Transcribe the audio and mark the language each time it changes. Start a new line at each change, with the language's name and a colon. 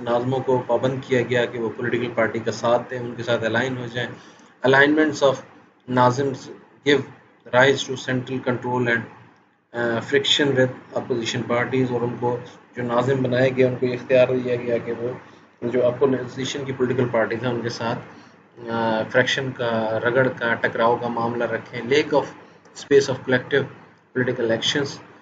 Urdu: ناظموں کو پابند کیا گیا کہ وہ پولیٹیکل پارٹی کا ساتھ دیں، ان کے ساتھ الائن ہو جائیں.
English: Alignments of nazims give rise to central control and friction with opposition parties.
Urdu: اور ان کو جو ناظم بنائے گئے ان کو یہ اختیار دیا گیا کہ وہ جو اپوزیشن کی پولیٹیکل پارٹیز ہیں ان کے ساتھ فریکشن کا، رگڑ کا، ٹکراؤ کا معاملہ رکھیں.
English: Lack of space of collective political actions.